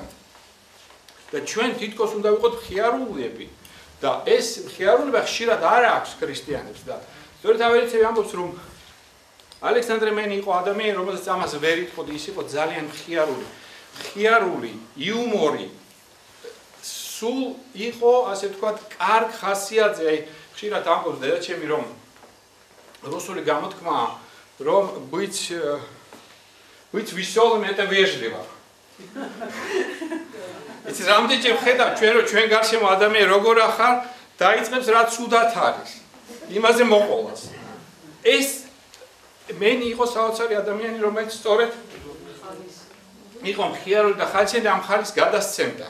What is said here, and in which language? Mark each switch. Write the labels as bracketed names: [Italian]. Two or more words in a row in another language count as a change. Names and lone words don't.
[Georgian] და ჩვენ თითქოს უნდა ვიყოთ მხიარულები და ეს მხიარულება ხშირად არ აქვს ქრისტიანებს და სწორედ ავერინცევი ამბობს, რომ ალექსანდრე მენი იყო ადამიანი, რომელსაც ამას ვერ იტყოდი, ის იყო ძალიან მხიარული, იუმორი, სულ იყო, ასე ვთქვათ, კარგ ხასიათზე, აი ხშირად ამბობს დედაჩემი, რომ რუსული გამოთქმაა, რომ [Russian] быть веселым это вежливо. [Georgian] იცი რამდენჯერ ხედავ ჩვენ გარშემო ადამიანი როგორ ახარ დაიწყებს რა ცუდად არის. იმაზე მოყოლას. ეს მენი იყო საოცარი ადამიანი, რომელიც სწორედ იყო მხიარული და ხალხი ამ ხალის გადასცემდა.